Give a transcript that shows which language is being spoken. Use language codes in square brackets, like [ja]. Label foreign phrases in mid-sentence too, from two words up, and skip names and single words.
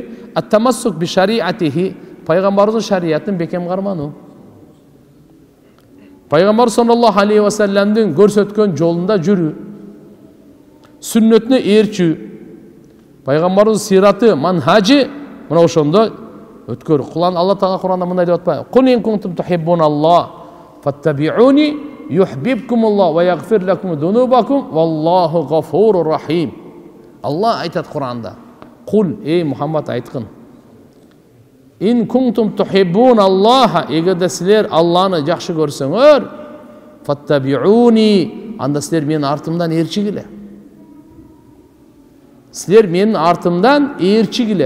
[ar] التمسك بشريعته, [ky] пайгамбарыбыздын шариятын бекем кармануу. Пайгамбар [ar] صلى الله عليه وسلم [ky] көрсөткөн жолунда жүрүү. Сүннөтүнө ээрчүү. Пайгамбарыбыздын сираты, манхажы мына ошондо өткөр. Алла Таала Куранда мындай деп атпайбы? [ar] قل إن كنتم تحبون الله فاتبعوني يحببكم الله ويغفر لكم ذنوبكم والله غفور رحيم. [ky] Алла айтат Куранда. Кул, эй Мухаммад айткын. [ar] إن كنتم تحبون الله, [ky] эгерде силер Алланы жакшы көрсөңөр, фаттабиуни, анда силер менин артымдан ээрчигиле. Силер менин артымдан ээрчигиле.